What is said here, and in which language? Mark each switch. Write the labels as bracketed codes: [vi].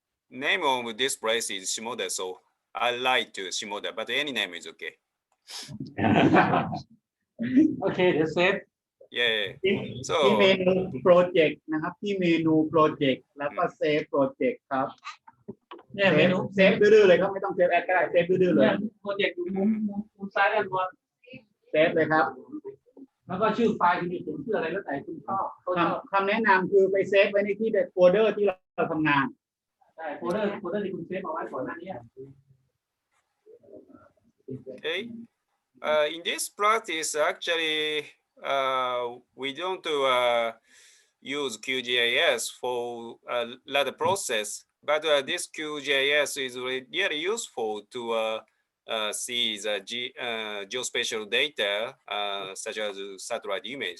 [en] Name of this place is Shimoda, so I like to Shimoda, but any name is okay. Okay, that's it. Yeah. [th] ที่เมนูโปรเจกต์นะครับที่เมนูโปรเจกต์แล้วก็เซฟโปรเจกต์ครับ เนี่ยเมนู เซฟดื้อๆเลยครับไม่ต้องเซฟแอดก็ได้เซฟดื้อๆเลย โปรเจกต์อยู่มุมซ้ายด้านบน เซฟเลยครับ แล้วก็ชื่อไฟล์ที่มีเขียนชื่ออะไรแล้วแต่คุณชอบ คำแนะนำคือไปเซฟไว้ในที่โฟลเดอร์ที่เราทำงาน ใช่โฟลเดอร์ที่คุณเซฟเอาไว้ก่อนหน้านี้ [en] Okay. In this practice, actually, we don't use QGIS for ladder process, but this QGIS is really useful to see the geospatial data such as satellite image.